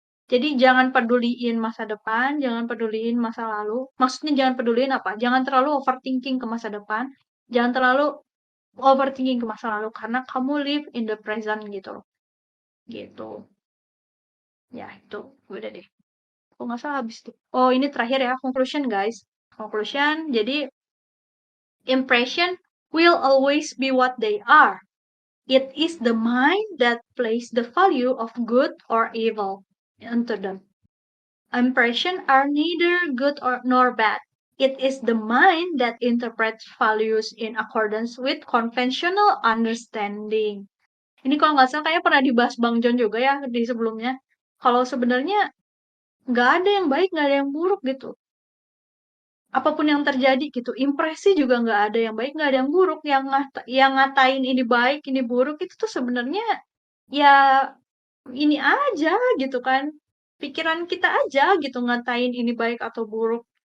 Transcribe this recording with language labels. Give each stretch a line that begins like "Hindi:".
Indonesian: Jadi jangan peduliin masa depan, jangan peduliin masa lalu. Maksudnya jangan peduliin apa? Jangan terlalu overthinking ke masa depan, jangan terlalu overthinking ke masa lalu karena kamu
English: live in the present
Indonesian: gitu loh. Gitu. Ya, itu udah deh. Kok nggak salah habis tuh. Oh, ini terakhir ya, conclusion guys.
English: Conclusion,
Indonesian: jadi
English: impression will always be what they are. It is the mind that places the value of good or evil into them. Impressions are neither good nor bad. It is the mind that interprets values in accordance with conventional understanding.
Indonesian: Ini kalau nggak salah kayak pernah dibahas Bang John juga ya di sebelumnya. Kalau sebenarnya nggak ada yang baik, nggak ada yang buruk gitu. apapun yang terjadi gitu, impresi juga nggak ada yang baik, nggak ada yang buruk, yang ngatain ini baik, ini buruk itu tuh sebenarnya ya ini aja gitu kan, pikiran kita aja gitu ngatain ini baik atau buruk.